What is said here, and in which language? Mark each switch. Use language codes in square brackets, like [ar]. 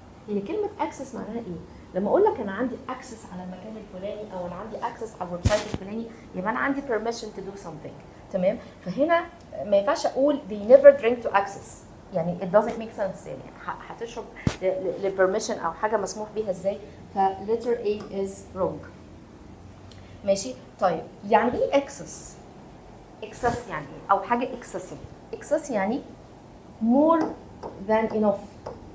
[ar] هي كلمة access معناها ايه؟ لما اقول لك انا عندي access على المكان الفلاني او انا عندي access على الويب سايت الفلاني يبقى انا عندي [en] permission to do something. [ar] تمام؟ فهنا ما ينفعش اقول [en] they never drink to access، [ar] يعني [en] it doesn't make sense. [ar] يعني هتشرب للبرميشن او حاجة مسموح بيها ازاي؟ ف [en] letter A is wrong. [ar] ماشي. طيب يعني ايه اكسس؟ اكسس يعني ايه؟ او حاجه اكسسيف. اكسس يعني [en] more than enough.